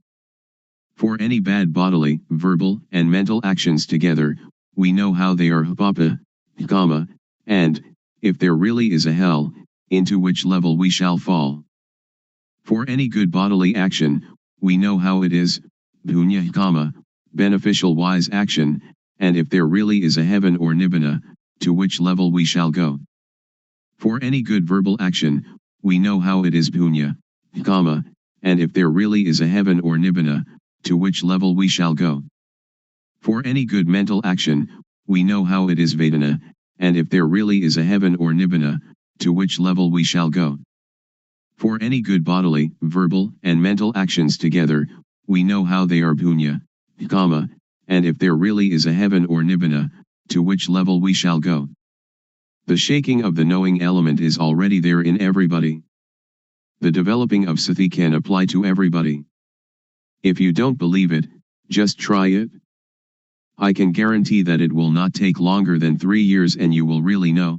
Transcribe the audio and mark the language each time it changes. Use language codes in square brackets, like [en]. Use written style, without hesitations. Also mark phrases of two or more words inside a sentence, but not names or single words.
[en] For any bad bodily, verbal, and mental actions together, we know how they are [pi] hapapa, kama, [en] and, if there really is a hell, into which level we shall fall. For any good bodily action, we know how it is, [pi] punya kama, [en] beneficial wise action, and if there really is a heaven or nibbana, to which level we shall go. For any good verbal action, we know how it is [pi] punya, kama, [en] and if there really is a heaven or nibbana, to which level we shall go. For any good mental action, we know how it is vedana, and if there really is a heaven or nibbana, to which level we shall go. For any good bodily, verbal, and mental actions together, we know how they are [pi] punya, kama, [en] and if there really is a heaven or nibbana, to which level we shall go. The shaking of the knowing element is already there in everybody. The developing of sati can apply to everybody. If you don't believe it, just try it. I can guarantee that it will not take longer than 3 years and you will really know.